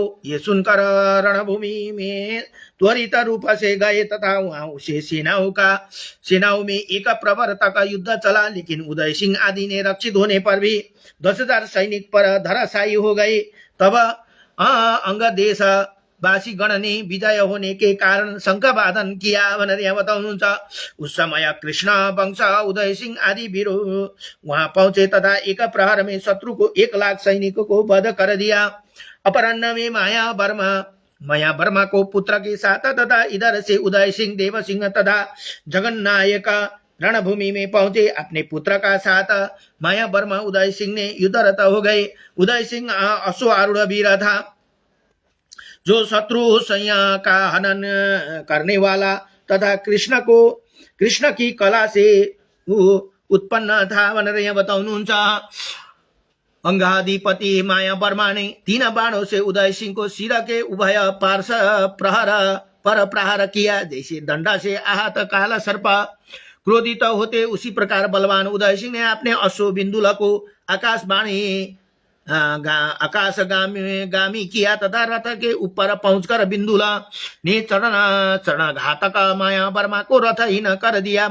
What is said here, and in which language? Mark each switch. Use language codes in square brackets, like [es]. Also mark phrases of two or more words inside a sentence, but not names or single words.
[hi] ये सुनकर रणभूमि में त्वरित रूप से गए तथा वहां उसे सेनाओं में एक प्रवर तक युद्ध चला। लेकिन उदय सिंह आदि ने रक्षित होने पर भी 10,000 सैनिक पर धराशायी हो गए। तब अंग देश वासी गण ने विजय होने के कारण शंखवादन किया [ne] भनेर यहाँ बताउनुहुन्छ। [hi] उस समय कृष्ण वंश उदय सिंह आदि वीर वहां पहुंचे तथा एक प्रहर में शत्रु को 1 लाख सैनिकों को वध कर दिया। अपराह्न में माया वर्मा को पुत्र के साथ तथा इधर से उदय सिंह देव सिंह तथा जगन्नायक रणभूमि में पहुंचे। अपने पुत्र का साथ माया वर्मा उदय सिंह ने युद्धरत हो गए। उदय सिंह अश्वारूढ़ वीर था जो शत्रु सैन्य का हनन करने वाला तथा कृष्ण की कला से उत्पन्न था [ne] भनेर यहाँ बताउनुहुन्छ। [hi] अंगाधिपति माया वर्मा ने 3 बाणों से उदय सिंह को सिर के उभय पार्श्व प्रहार किया। जैसे दंडा से आहत काला सर्प क्रोधित होते उसी प्रकार बलवान उदय सिंह ने अपने अश्व बिंदुल को आकाशवाणी आकाशगामी गामी किया तथा रथ के ऊपर पहुंचकर बिंदुल ने चरण घातक माया वर्मा को रथहीन कर दिया।